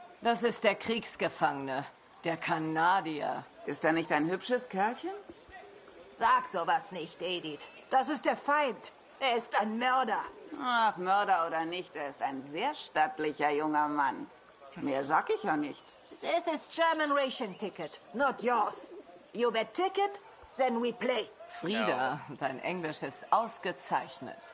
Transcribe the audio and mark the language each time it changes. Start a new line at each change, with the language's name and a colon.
German: Das ist der Kriegsgefangene, der Kanadier. Ist er nicht ein hübsches Kerlchen? Sag sowas nicht, Edith. Das ist der Feind. Er ist ein Mörder. Ach, Mörder oder nicht, er ist ein sehr stattlicher junger Mann. Mehr sag ich ja nicht.
English: This is German ration ticket, not yours. You bet ticket, then we play.
German: Frieda, dein Englisch ist ausgezeichnet.